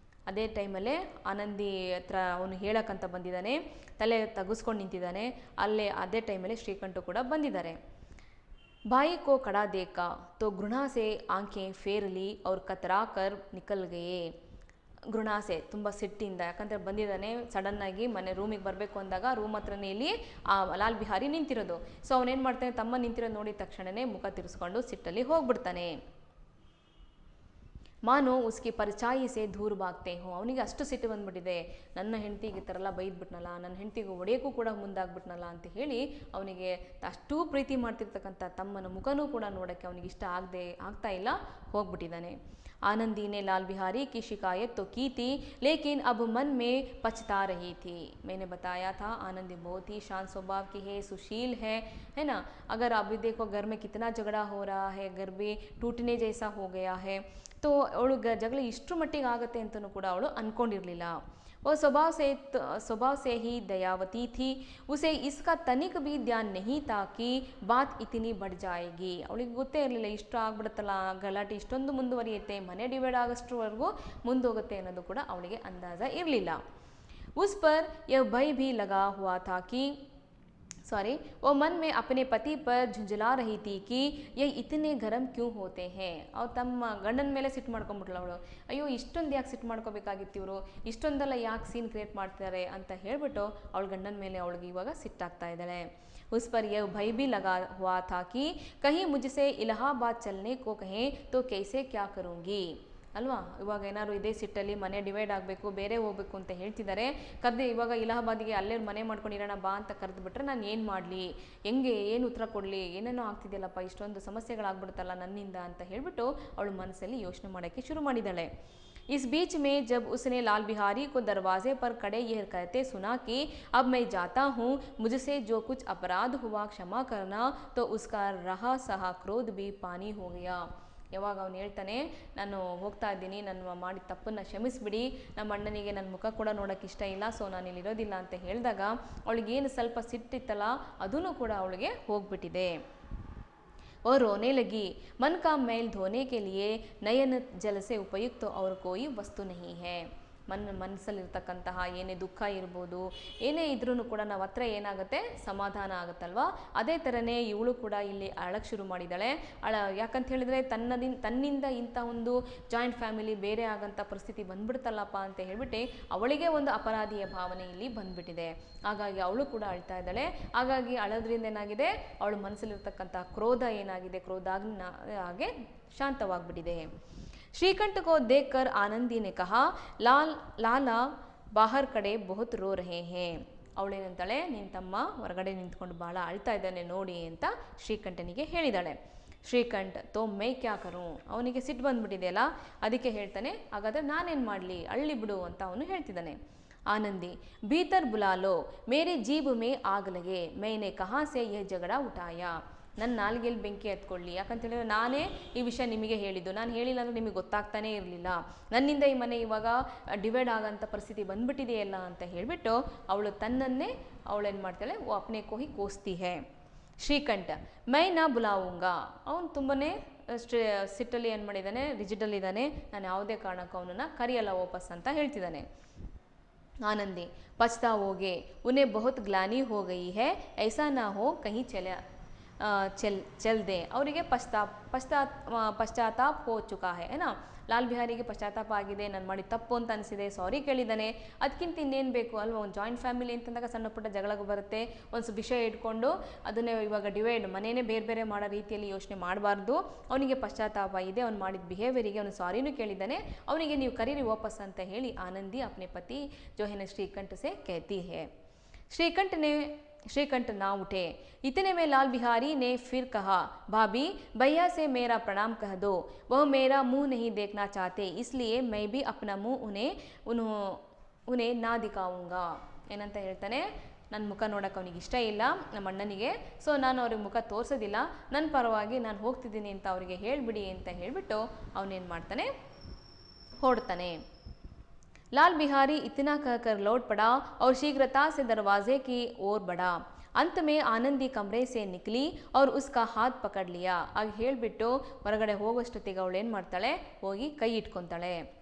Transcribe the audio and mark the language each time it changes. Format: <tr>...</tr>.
<kn>ಅದೇ ಟೈಮಲ್ಲೇ ಆನಂದಿ ಹತ್ರ ಅವನು ಹೇಳಕ್ಕಂತ ಬಂದಿದ್ದಾನೆ, ತಲೆ ತಗ್ಗಿಸ್ಕೊಂಡು ನಿಂತಿದ್ದಾನೆ. ಅದೇ ಟೈಮಲ್ಲೇ ಶ್ರೀಕಂಠ ಕೂಡ ಬಂದಿದ್ದಾರೆ.</kn> <hi>भाई को खड़ा देखा तो घृणा से आंखें फेर ली और कतरा कर निकल गए.</hi> <kn>घृणाಸೆ, ತುಂಬ ಸಿಟ್ಟಿಂದ, ಯಾಕಂದರೆ ಬಂದಿದ್ದಾನೆ ಸಡನ್ನಾಗಿ ಮನೆ ರೂಮಿಗೆ ಬರಬೇಕು ಅಂದಾಗ ರೂಮ್ ಹತ್ರನೇ ಇಲ್ಲಿ ಲಾಲ್ ಬಿಹಾರಿ ನಿಂತಿರೋದು. ಸೊ ಅವನೇನು ಮಾಡ್ತಾನೆ, ತಮ್ಮ ನಿಂತಿರೋದು ನೋಡಿದ ತಕ್ಷಣವೇ ಮುಖ ತಿರ್ಸ್ಕೊಂಡು ಸಿಟ್ಟಲ್ಲಿ ಹೋಗ್ಬಿಡ್ತಾನೆ.</kn> <hi>ಮಾನೋ ಉಸ್ಕಿ ಪರಿಚಾಯಿ ಸೇ ದೂರ ಭಾಗ್ತೆ ಹೋ.</hi> <kn>ಅವನಿಗೆ ಅಷ್ಟು ಸಿಟ್ಟು ಬಂದ್ಬಿಟ್ಟಿದೆ, ನನ್ನ ಹೆಂಡತಿಗೆ ಈ ಥರ ಎಲ್ಲ ಬೈದ್ಬಿಟ್ನಲ್ಲ, ನನ್ನ ಹೆಂಡತಿಗೆ ಹೊಡೆಯೋಕ್ಕೂ ಕೂಡ ಮುಂದಾಗ್ಬಿಟ್ನಲ್ಲ ಅಂತ ಹೇಳಿ ಅವನಿಗೆ ಅಷ್ಟೂ ಪ್ರೀತಿ ಮಾಡ್ತಿರ್ತಕ್ಕಂಥ ತಮ್ಮನ ಮುಖನೂ ಕೂಡ ನೋಡೋಕ್ಕೆ ಅವನಿಗೆ ಇಷ್ಟ ಆಗ್ತಾ ಇಲ್ಲ, ಹೋಗ್ಬಿಟ್ಟಿದ್ದಾನೆ.</kn> <hi>आनंदी ने लाल बिहारी की शिकायत तो की थी, लेकिन अब मन में पछता रही थी. मैंने बताया था आनंदी बहुत ही शांत स्वभाव की है, सुशील है ना. अगर अभी देखो घर में कितना झगड़ा हो रहा है, घर भी टूटने जैसा हो गया है, तो</hi> <kn>ಅವಳು ಜಗಳ ಇಷ್ಟರ ಮಟ್ಟಿಗೆ ಆಗುತ್ತೆ ಅಂತಲೂ ಕೂಡ ಅವಳು ಅಂದ್ಕೊಂಡಿರಲಿಲ್ಲ.</kn> <hi>वो स्वभाव से ही दयावती थी, उसे इसका तनिक भी ध्यान नहीं था कि बात इतनी बढ़ जाएगी.</hi> <kn>ಅವಳಿಗೆ ಗೊತ್ತೇ ಇರಲಿಲ್ಲ ಇಷ್ಟು ಆಗ್ಬಿಡುತ್ತಲ್ಲ, ಗಲಾಟೆ ಇಷ್ಟೊಂದು ಮುಂದುವರಿಯುತ್ತೆ, ಮನೆ ಡಿವೈಡ್ ಆಗೋಷ್ಟರವರೆಗೂ ಮುಂದೋಗುತ್ತೆ ಅನ್ನೋದು ಕೂಡ ಅವಳಿಗೆ ಅಂದಾಜ ಇರಲಿಲ್ಲ.</kn> <hi>उस पर यह भय भी लगा हुआ था कि वो मन में अपने पति पर झुंझला रही थी कि ये इतने गरम क्यों होते हैं.</hi> <kn>ಅವ್ರು ತಮ್ಮ ಗಂಡನ ಮೇಲೆ ಸಿಟ್ಟು ಮಾಡ್ಕೊಂಡ್ಬಿಟ್ಲು ಅವಳು. ಅಯ್ಯೋ ಇಷ್ಟೊಂದು ಯಾಕೆ ಸಿಟ್ಟು ಮಾಡ್ಕೋಬೇಕಾಗಿತ್ತು ಇವರು, ಇಷ್ಟೊಂದೆಲ್ಲ ಯಾಕೆ ಸೀನ್ ಕ್ರಿಯೇಟ್ ಮಾಡ್ತಾರೆ ಅಂತ ಹೇಳ್ಬಿಟ್ಟು ಅವಳ ಗಂಡನ ಮೇಲೆ ಅವಳಿಗೆ ಇವಾಗ ಸಿಟ್ಟಾಗ್ತಾ ಇದ್ದಾಳೆ.</kn> <hi>उस पर यह भय भी लगा हुआ था कि कहीं मुझसे इलाहाबाद चलने को कहें तो कैसे क्या करूँगी.</hi> <kn>ಅಲ್ವಾ, ಇವಾಗ ಏನಾದ್ರು ಇದೇ ಸಿಟ್ಟಲ್ಲಿ ಮನೆ ಡಿವೈಡ್ ಆಗಬೇಕು, ಬೇರೆ ಹೋಗಬೇಕು ಅಂತ ಹೇಳ್ತಿದ್ದಾರೆ, ಕರೆದು ಇವಾಗ ಇಲಾಹಾಬಾದಿಗೆ ಅಲ್ಲೇ ಮನೆ ಮಾಡ್ಕೊಂಡಿರೋಣ ಬಾ ಅಂತ ಕರೆದುಬಿಟ್ರೆ ನಾನು ಏನು ಮಾಡಲಿ, ಹೆಂಗೆ ಏನು ಉತ್ತರ ಕೊಡಲಿ, ಏನೇನೋ ಆಗ್ತಿದೆಯಲ್ಲಪ್ಪ, ಇಷ್ಟೊಂದು ಸಮಸ್ಯೆಗಳಾಗ್ಬಿಡುತ್ತಲ್ಲ ನನ್ನಿಂದ ಅಂತ ಹೇಳ್ಬಿಟ್ಟು ಅವಳು ಮನಸ್ಸಲ್ಲಿ ಯೋಚನೆ ಮಾಡೋಕ್ಕೆ ಶುರು ಮಾಡಿದ್ದಾಳೆ.</kn> <hi>इस बीच में जब उसने लाल बिहारी को दरवाजे पर खड़े यह कहते सुना कि अब मैं जाता हूँ, मुझसे जो कुछ अपराध हुआ क्षमा करना, तो उसका रहा सहा क्रोध भी पानी हो गया.</hi> <kn>ಯಾವಾಗ ಅವನು ಹೇಳ್ತಾನೆ, ನಾನು ಹೋಗ್ತಾ ಇದ್ದೀನಿ, ನಾನು ಮಾಡಿದ ತಪ್ಪನ್ನು ಕ್ಷಮಿಸ್ಬಿಡಿ, ನಮ್ಮ ಅಣ್ಣನಿಗೆ ನನ್ನ ಮುಖ ಕೂಡ ನೋಡೋಕ್ಕೆ ಇಷ್ಟ ಇಲ್ಲ, ಸೊ ನಾನು ಇಲ್ಲಿರೋದಿಲ್ಲ ಅಂತ ಹೇಳಿದಾಗ ಅವಳಿಗೇನು ಸ್ವಲ್ಪ ಸಿಟ್ಟಿತ್ತಲ್ಲ ಅದೂ ಕೂಡ ಅವಳಿಗೆ ಹೋಗ್ಬಿಟ್ಟಿದೆ.</kn> <hi>और रोने लगी. मन का मैल धोने के लिए नयन जल से उपयुक्त और कोई वस्तु नहीं है.</hi> <kn>ಮನಸ್ಸಲ್ಲಿರ್ತಕ್ಕಂತಹ ಏನೇ ದುಃಖ ಇರ್ಬೋದು, ಏನೇ ಇದ್ರೂ ಕೂಡ ನಾವು ಹತ್ರ ಏನಾಗುತ್ತೆ, ಸಮಾಧಾನ ಆಗುತ್ತಲ್ವಾ. ಅದೇ ಥರನೇ ಇವಳು ಕೂಡ ಇಲ್ಲಿ ಅಳಕ್ಕೆ ಶುರು ಮಾಡಿದ್ದಾಳೆ. ಯಾಕಂತ ಹೇಳಿದ್ರೆ ತನ್ನಿಂದ ಇಂಥ ಒಂದು ಜಾಯಿಂಟ್ ಫ್ಯಾಮಿಲಿ ಬೇರೆ ಆಗಂಥ ಪರಿಸ್ಥಿತಿ ಬಂದ್ಬಿಡ್ತಲ್ಲಪ್ಪ ಅಂತ ಹೇಳ್ಬಿಟ್ಟು ಅವಳಿಗೆ ಒಂದು ಅಪರಾಧಿಯ ಭಾವನೆ ಇಲ್ಲಿ ಬಂದ್ಬಿಟ್ಟಿದೆ. ಹಾಗಾಗಿ ಅವಳು ಕೂಡ ಅಳ್ತಾ ಇದ್ದಾಳೆ. ಹಾಗಾಗಿ ಅಳೋದ್ರಿಂದ ಏನಾಗಿದೆ, ಅವಳ ಮನಸ್ಸಲ್ಲಿರ್ತಕ್ಕಂಥ ಕ್ರೋಧ ಏನಾಗಿದೆ, ಹಾಗೆ ಶಾಂತವಾಗ್ಬಿಟ್ಟಿದೆ.</kn> <hi>श्रीकंठ को देखकर आनंदी ने कहा, लाला बाहर ಕಡೆ बहुत ರೋ ರಹೆ हैं.</hi> <kn>ಅವಳೇನಂತಾಳೆ, ನಿನ್ನ ತಮ್ಮ ಹೊರಗಡೆ ನಿಂತ್ಕೊಂಡು ಭಾಳ ಅಳ್ತಾ ಇದ್ದಾನೆ ನೋಡಿ ಅಂತ ಶ್ರೀಕಂಠನಿಗೆ ಹೇಳಿದಾಳೆ. ಶ್ರೀಕಂಠ್</kn> <hi>ತೋ ಮೈ ಕ್ಯಾ ಕರು,</hi> <kn>ಅವನಿಗೆ ಸಿಟ್ಟು ಬಂದ್ಬಿಟ್ಟಿದೆಯಲ್ಲ, ಅದಕ್ಕೆ ಹೇಳ್ತಾನೆ, ಹಾಗಾದರೆ ನಾನೇನು ಮಾಡಲಿ, ಅಳ್ಳಿ ಬಿಡು ಅಂತ ಅವನು ಹೇಳ್ತಿದ್ದಾನೆ.</kn> <hi>आनंदी भीतर बुला लो, मेरी जीभ में आग लगे, मैंने कहाँ से यह झगड़ा उठाया.</hi> <kn>ನನ್ನ ನಾಲ್ಗೆಯಲ್ಲಿ ಬೆಂಕಿ ಹತ್ಕೊಳ್ಳಿ, ಯಾಕಂತೇಳಿದ್ರೆ ನಾನೇ ಈ ವಿಷಯ ನಿಮಗೆ ಹೇಳಿದ್ದು, ನಾನು ಹೇಳಿಲ್ಲ ಅಂದರೆ ನಿಮಗೆ ಗೊತ್ತಾಗ್ತಾನೇ ಇರಲಿಲ್ಲ, ನನ್ನಿಂದ ಈ ಮನೆ ಇವಾಗ ಡಿವೈಡ್ ಆಗೋಂಥ ಪರಿಸ್ಥಿತಿ ಬಂದ್ಬಿಟ್ಟಿದೆಯಲ್ಲ ಅಂತ ಹೇಳಿಬಿಟ್ಟು ಅವಳು ತನ್ನನ್ನೇ ಅವಳೇನು ಮಾಡ್ತಾಳೆ,</kn> <hi>ಓ ಅಪ್ನೆ ಕೋ ಹಿ ಕೋಸ್ತಿ ಹೇ.</hi> <kn>ಶ್ರೀಕಂಠ</kn> <hi>ಮೈ ನಾ ಬುಲಾವುಂಗ,</hi> <kn>ಅವನು ತುಂಬನೇ ಸಿಟ್ಟಲ್ಲಿ ಏನು ಮಾಡಿದ್ದಾನೆ, ರಿಜಿಡಲ್ಲಿದ್ದಾನೆ, ನಾನು ಯಾವುದೇ ಕಾರಣಕ್ಕೂ ಅವನನ್ನು ಕರೆಯಲ್ಲ ವಾಪಸ್ ಅಂತ ಹೇಳ್ತಿದ್ದಾನೆ.</kn> <hi>आनंदी पछताओगे, उन्हें बहुत ग्लानि हो गई है, ऐसा ना हो कहीं चल दे.</hi> <kn>ಅವರಿಗೆ ಪಶ್ಚಾತ್ತಾಪ</kn> <hi>ಹೋ ಚುಕಾ ಹೈ ನಾ,</hi> <kn>ಲಾಲ್ ಬಿಹಾರಿಗೆ ಪಶ್ಚಾತ್ತಾಪ ಆಗಿದೆ, ನಾನು ಮಾಡಿ ತಪ್ಪು ಅಂತ ಅನಿಸಿದೆ, ಸಾರಿ ಕೇಳಿದ್ದಾನೆ, ಅದಕ್ಕಿಂತ ಇನ್ನೇನು ಬೇಕು ಅಲ್ವಾ. ಒಂದು ಜಾಯಿಂಟ್ ಫ್ಯಾಮಿಲಿ ಅಂತಂದಾಗ ಸಣ್ಣ ಪುಟ್ಟ ಜಗಳಕ್ಕೆ ಬರುತ್ತೆ, ಒಂದು ವಿಷಯ ಇಟ್ಕೊಂಡು ಅದನ್ನೇ ಇವಾಗ ಡಿವೈಡ್ ಮನೇನೇ ಬೇರೆ ಬೇರೆ ಮಾಡೋ ರೀತಿಯಲ್ಲಿ ಯೋಚನೆ ಮಾಡಬಾರ್ದು. ಅವನಿಗೆ ಪಶ್ಚಾತ್ತಾಪ ಇದೆ, ಅವ್ನು ಮಾಡಿದ ಬಿಹೇವಿಯರಿಗೆ ಅವನು ಸಾರಿನೂ ಕೇಳಿದ್ದಾನೆ, ಅವನಿಗೆ ನೀವು ಕರೀರಿ ವಾಪಸ್ ಅಂತ ಹೇಳಿ ಆನಂದಿ</kn> <hi>ಅಪ್ನೆ ಪತಿ जो है श्रीकंठ से कहती है. श्रीकंठ ना उठे. इतने में लाल बिहारी ने फिर कहा, भाभी भैया से मेरा प्रणाम कह दो, वह मेरा मुंह नहीं देखना चाहते, इसलिए मैं भी अपना मुंह उन्हें ना दिखाऊंगा.</hi> <kn>ಏನಂತ ಹೇಳ್ತಾನೆ, ನನ್ನ ಮುಖ ನೋಡೋಕೆ ಅವನಿಗೆ ಇಷ್ಟ ಇಲ್ಲ, ನಮ್ಮ ಅಣ್ಣನಿಗೆ, ಸೊ ನಾನು ಅವ್ರಿಗೆ ಮುಖ ತೋರಿಸೋದಿಲ್ಲ, ನನ್ನ ಪರವಾಗಿ ನಾನು ಹೋಗ್ತಿದ್ದೀನಿ ಅಂತ ಅವರಿಗೆ ಹೇಳಿಬಿಡಿ ಅಂತ ಹೇಳಿಬಿಟ್ಟು ಅವನೇನು ಮಾಡ್ತಾನೆ, ಹೊರಡ್ತಾನೆ.</kn> <hi>लाल बिहारी इतना कहकर लौट पड़ा और शीघ्रता से दरवाजे की ओर बढ़ा. अंत में आनंदी कमरे से निकली और उसका हाथ पकड़ लिया.</hi> <kn>ಆಗ ಹೇಳಿಬಿಟ್ಟು ಹೊರಗಡೆ ಹೋಗೋಷ್ಟೊತ್ತಿಗೆ ಅವಳು ಏನು ಮಾಡ್ತಾಳೆ, ಹೋಗಿ ಕೈ ಇಟ್ಕೊತಾಳೆ.</kn>